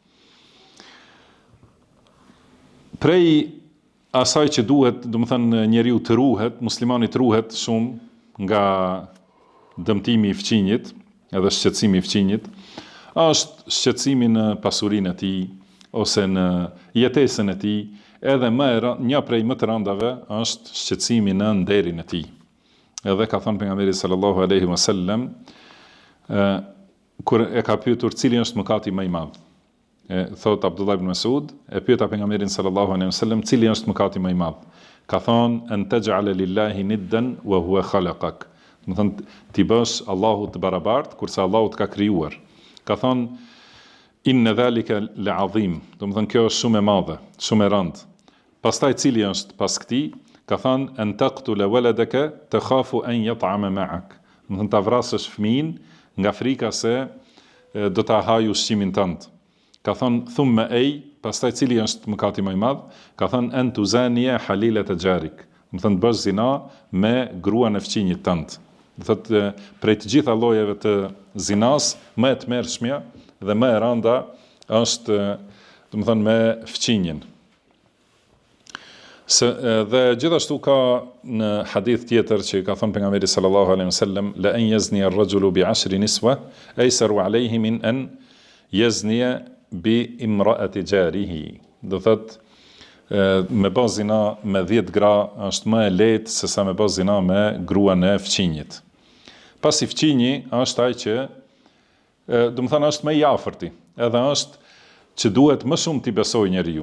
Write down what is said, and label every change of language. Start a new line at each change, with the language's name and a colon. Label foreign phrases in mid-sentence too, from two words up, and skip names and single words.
Albanian: Prej asaj që duhet, do të thënë njeriu të ruhet, muslimani të ruhet shumë nga dëmtimi i fqinjit, edhe shqetësimi i fqinjit, është shqetësimi në pasurinë e tij ose në jetesën e tij, edhe një prej më të rëndave është shqetësimi në nderin e tij. Edhe ka thënë pejgamberi
Arabic: صلى الله عليه وسلم,
Albanian: kur e ka pyetur cili është mëkati më i madh. Thot Abdullah ibn Mas'ud, e pyeta pejgamberin
Arabic: صلى الله عليه وسلم
Albanian: cili është mëkati më i madh. Ka thonë
Arabic: أن تجعل لله ندا وهو خلقك.
Albanian: Do thonë ti bësh Allahut të barabartë kurse Allahu të ka krijuar. Ka thonë
Arabic: إن ذلك لعظيم.
Albanian: Do thonë kjo është shumë e madhe, shumë e rëndë. Pastaj cili është pas këtij? Ka thonë
Arabic: أن تقتل ولدك تخاف أن يطعم معك.
Albanian: Do thonë ta vrasësh fëmijën nga frika se do ta hajë ushqimin tënd. Ka thonë thumma pastaj cili është mëkati më i madh? Ka thonë
Arabic: أن تزاني حليلة جارك.
Albanian: Do thonë bësh zina me gruan e fëmijët tënd. Do thotë prej të gjitha llojeve të zinas, më e tmerrshmja dhe më e rënda është, do të thonë, me fëmijën. Dhe gjithashtu ka në hadith tjetër që ka thënë pejgamberi
Arabic: صلى الله عليه وسلم, لأن يزني الرجل بـ10 نسوة أيسر عليه من أن يزني بامرأة جاره.
Albanian: Do thotë me bë zina me 10 gra është më e lehtë se sa me bë zina me gruan e fëmijët. Pasi fëmiji është ai që do të thonë është më i afërti, edhe është që duhet më shumë t'i besojë njeriu.